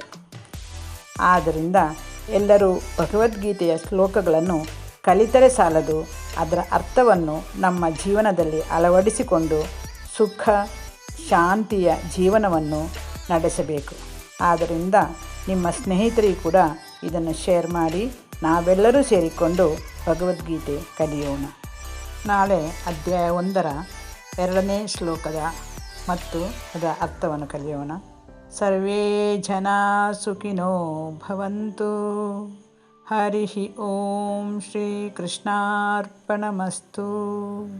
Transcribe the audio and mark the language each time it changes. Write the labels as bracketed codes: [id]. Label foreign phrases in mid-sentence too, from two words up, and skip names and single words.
[kn] ಆದ್ದರಿಂದ ಎಲ್ಲರೂ ಭಗವದ್ಗೀತೆಯ ಶ್ಲೋಕಗಳನ್ನು ಕಲಿತರೆ ಸಾಲದು, ಅದರ ಅರ್ಥವನ್ನು ನಮ್ಮ ಜೀವನದಲ್ಲಿ ಅಳವಡಿಸಿಕೊಂಡು ಸುಖ ಶಾಂತಿಯ ಜೀವನವನ್ನು ನಡೆಸಬೇಕು. ಆದ್ದರಿಂದ ನಿಮ್ಮ ಸ್ನೇಹಿತರಿಗೂ ಕೂಡ ಇದನ್ನು ಶೇರ್ ಮಾಡಿ, ನಾವೆಲ್ಲರೂ ಸೇರಿಕೊಂಡು ಭಗವದ್ಗೀತೆ ಕಲಿಯೋಣ. ನಾಳೆ ಅಧ್ಯಾಯ 1ರ 2ನೇ ಶ್ಲೋಕದ ಮತ್ತು ಅದರ ಅರ್ಥವನ್ನು ಕಲಿಯೋಣ. [sa] ಸರ್ವೇ ಜನಾ ಸುಖಿನೋ ಭವಂತು. ಹರಿ ಓಂ ಶ್ರೀ ಕೃಷ್ಣಾರ್ಪಣಮಸ್ತು.